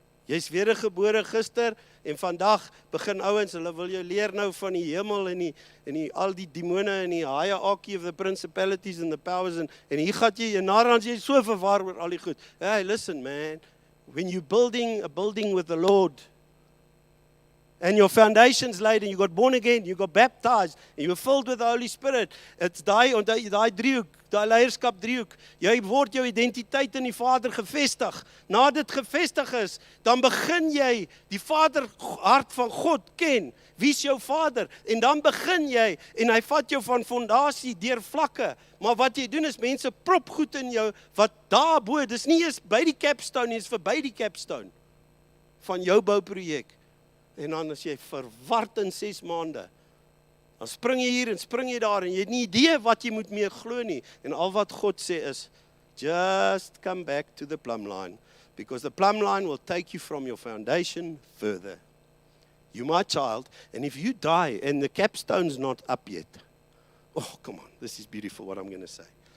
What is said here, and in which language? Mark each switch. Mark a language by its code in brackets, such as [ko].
[af] Jy's wedergebore gister en vandag begin ouens, hulle wil jou leer nou van die hemel en die al die demone en die [en] hierarchy of the principalities and the powers [af] en hier gaan jy naderhand jy so verwar oor al die goed. [en] Hey, listen man, when you're building a building with the Lord, and your foundation's laid, and you got born again, you got baptized, and you were filled with the Holy Spirit. [af] It's daai driehoek, daai leierskap driehoek. Jy word jou identiteit in die Vader gevestig. Na dit gevestig is, dan begin jy die Vader hart van God ken. Wie is jou Vader? En dan begin jy, en hy vat jou van fondasie deur vlakke. Maar wat jy doen is, mense prop goed in jou, wat daarbo, dis nie eens by die capstone, nie is verby die capstone van jou bouprojek. En dan as jy verward in 6 maande, dan spring jy hier en spring jy daar, en jy het nie idee wat jy moet mee glo nie. En al wat God sê is, [en] just come back to the plumb line, because the plumb line will take you from your foundation further. You my child, and if you die and the capstone's not up yet, oh, come on, this is beautiful what I'm going to say.